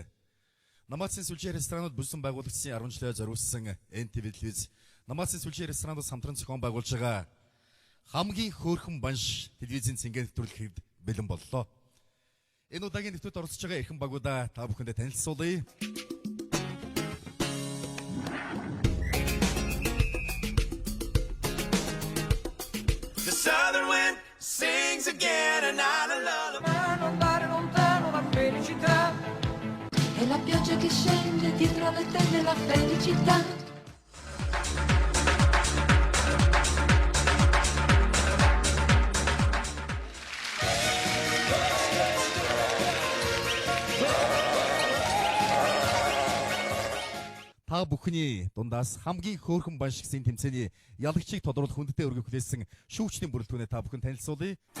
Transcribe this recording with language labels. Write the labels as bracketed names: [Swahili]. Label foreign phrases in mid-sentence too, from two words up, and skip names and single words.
[Mongolian] Намаацын сүлжээ ресторанууд бүлсэн байгуулагчдын 10 жилээр зориулсан NTV телевиз Намаацын сүлжээ ресторанууд хамтран зохион байгуулж байгаа хамгийн хөөрхөн банш телевизийн цэнгээ нэвтрүүлэхэд бэлэн боллоо. Энэ удаагийн нэвтрүүлэгт оролцож байгаа эрхэм багуудаа та бүхэндээ танилцуулъя. [English] The southern wind sings again and I love [Italian] andare lontano la felicità. E la pioggia che scende dietro le tende la felicità. [Mongolian] Та бүхний дундаас хамгийн хөөрхөн банш гэсэн тэмцээний ялагчийг тодруулах хүндтэй өргөх хүлээсэн шүүгчдийн бүрэлдэхүүнээ та бүхэн танилцуулъя.